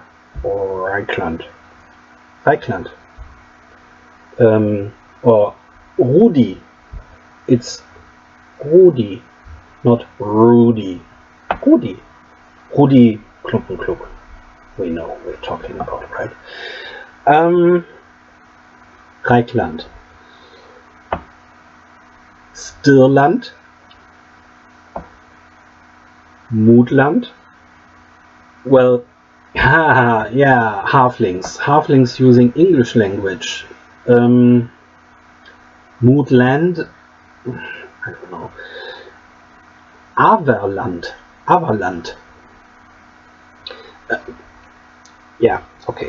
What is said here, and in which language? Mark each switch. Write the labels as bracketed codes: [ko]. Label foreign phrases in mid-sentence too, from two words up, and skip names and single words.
[en] Or Reikland. Or Rudi. It's Rudi, not Rudy. Rudi. Klumpenkluck. We know what we're talking about, right? Reikland. Stirland. Moodland. Well, yeah, halflings using English language. Moodland, I don't know. Averland. Averland. Yeah, okay.